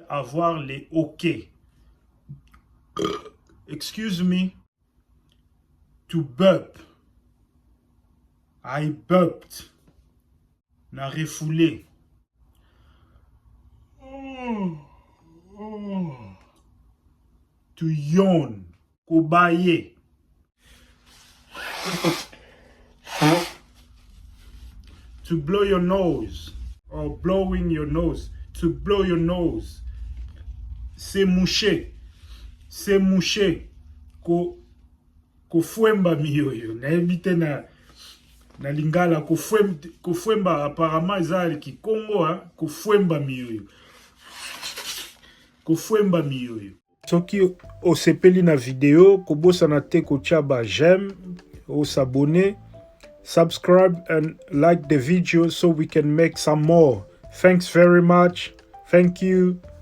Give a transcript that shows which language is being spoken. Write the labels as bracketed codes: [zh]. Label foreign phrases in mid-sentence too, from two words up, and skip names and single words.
[fr] avoir les [en] OK. Excuse me. To burp. I burped. [ln] Na refoulé. [en] To yawn. Kobaye. To blow your nose. Or blowing your nose. To blow your nose. [fr] Se moucher. Se moucher. [ln] Kofwemba miyoyo. Na ebite na lingala kofwemba apparemment ezali kikongo kofwemba miyoyo. Kofwemba miyoyo. Soki osepeli na video kobosana te kotia ba [fr] j'aime, s'abonner, [en] subscribe and like the video so we can make some more. Thanks very much. Thank you.